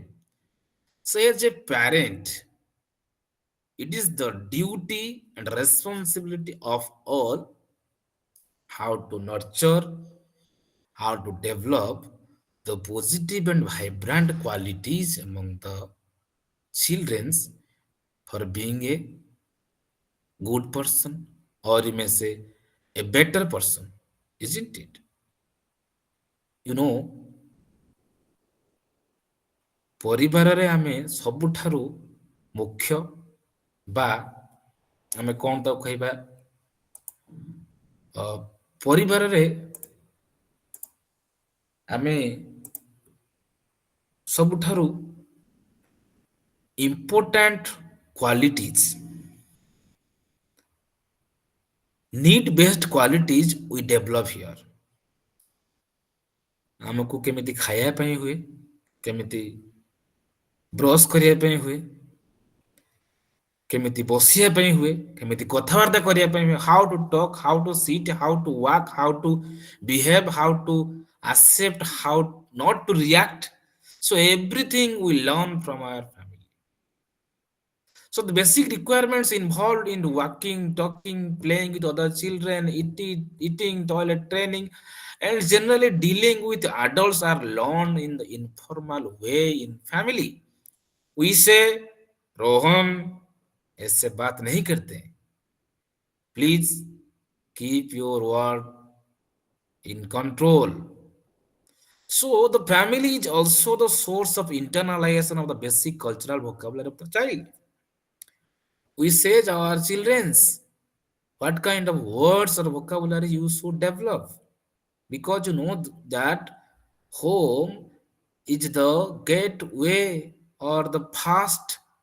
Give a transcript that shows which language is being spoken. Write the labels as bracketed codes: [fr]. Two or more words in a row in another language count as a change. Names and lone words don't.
[en] So as a parent, it is the duty and responsibility of all how to nurture, how to develop the positive and vibrant qualities among the children for being a good person, or you may say a better person, isn't it? You know, [or] ପରିବାରରେ ଆମେ ସବୁଠାରୁ ମୁଖ୍ୟ ବା ଆମେ କଣ ତାକୁ କହିବା, ଅ, ପରିବାରରେ ଆମେ ସବୁଠାରୁ [en] important qualities, need based qualities we develop here. [or] ଆମକୁ କେମିତି ଖାଇବା ପାଇଁ ହୁଏ, କେମିତି ବ୍ରଶ କରିବା ପାଇଁ ହୁଏ, କେମିତି ବସିବା ପାଇଁ ହୁଏ, କେମିତି କଥାବାର୍ତ୍ତା କରିବା ପାଇଁ ହୁଏ, [en] how to talk, how to sit, how to walk, how to behave, how to accept, how not to react. So everything we learn from our family. So the basic requirements involved in walking, talking, playing with other children, eating, toilet training, and generally dealing with adults are learned in the informal way in family. We say, [hi] रोहन ऐसे बात नहीं करते, [en] please keep your word in control. So the family is also the source of internalization of the basic cultural vocabulary of the child. We say to our children's what kind of words or vocabulary you should develop, because you know that home is the gateway or the first